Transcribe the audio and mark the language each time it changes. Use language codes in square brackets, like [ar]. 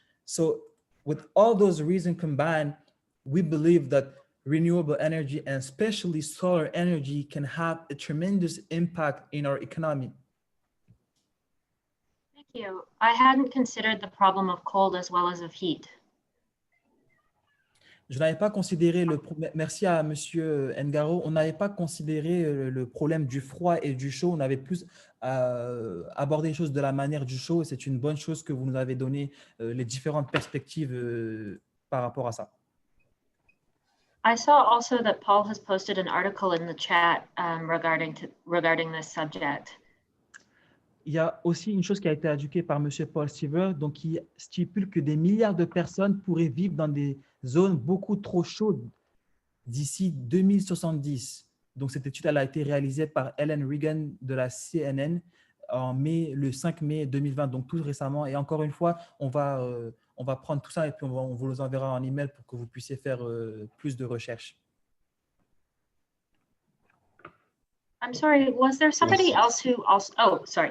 [en] So with all those reasons combined, we believe that renewable energy and especially solar energy can have a tremendous impact in our economy. Thank you. I hadn't considered the problem of cold as well as of heat. [fr] Je n'avais pas considéré merci à Monsieur Ngaro, on n'avait pas considéré le problème du froid et du chaud. On avait plus abordé les choses de la manière du chaud. Et c'est une bonne chose que vous nous avez donné les différentes perspectives par rapport à ça. [en] I saw also that Paul has posted an article in the chat regarding this subject. [fr] Il y a aussi une chose qui a été indiquée par M. Paul Seaver, donc qui stipule que des milliards de personnes pourraient vivre dans des zones beaucoup trop chaudes d'ici 2070. Donc, cette étude elle a été réalisée par Ellen Regan de la CNN le 5 mai 2020, donc tout récemment. Et encore une fois, on va prendre tout ça et puis on vous les enverra en email pour que vous puissiez faire plus de recherches. [en] I'm sorry, was there somebody else who also, oh, sorry.